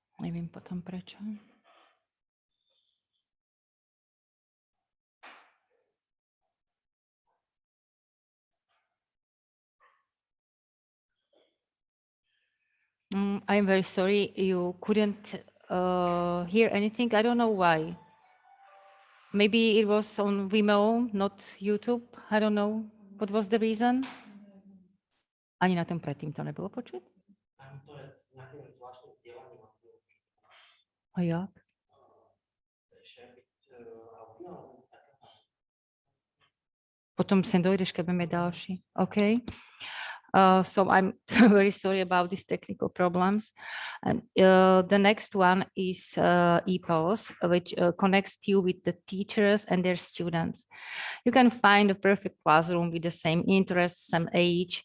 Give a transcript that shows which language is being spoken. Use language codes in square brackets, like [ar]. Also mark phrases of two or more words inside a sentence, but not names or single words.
[sk] nevím potom prečo. [en] I'm very sorry you couldn't hear anything. I don't know why. Maybe it was on Vimeo, not YouTube. I don't know. What was the reason? [sk] Ani na tom predtým to nebylo počuť? A jak? Potom sem dojdeš, keď budeme ďalší. [en] OK. So I'm very sorry about these technical problems. And the next one is EPOS, which connects you with the teachers and their students. You can find a perfect classroom with the same interests, same age.